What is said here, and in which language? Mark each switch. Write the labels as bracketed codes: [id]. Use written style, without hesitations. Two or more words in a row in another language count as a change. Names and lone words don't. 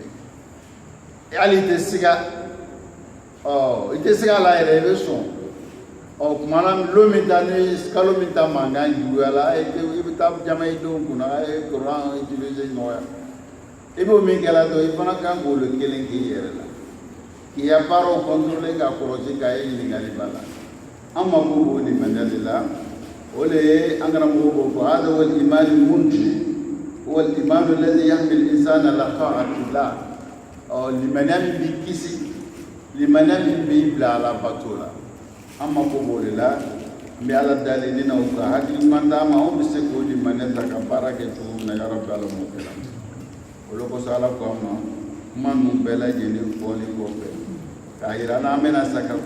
[bm] fɛ hali i tɛ siga i tɛ siga a la yɛrɛ i bɛ sɔn kuma na lon min ta ni kalo min ta mankan juguya la i bɛ taa jama i denw kunna a ye [fr] courant utiliser [bm] nɔgɔya i b'o min kɛla dɔn i fana kan k'o kelen k'i yɛrɛ la k'i ya baaraw contrôler k'a kɔlɔsi k'a ye ɲininkali b'a la an mako b'o limaniya de la o de ye an karamɔgɔ b'o fɔ [ar] هذا والإيمان منجي والإيمان الذي يحمي الإنسان على طاعة الله [bm] limaniya min b'i kisi limaniya min b'i bila ala bato la an mako b'o de la n bɛ ala dali ni na o ka hakiliman d'a ma anw bɛ se k'o limaniya ta ka baara kɛ cogo min na [ar] يا ربي [bm] ala m'o kɛ la o de kosɔn ala ko an ma kuma ninnu bɛɛ lajɛlen fɔli kɔfɛ k'a yira n'an bɛna sa ka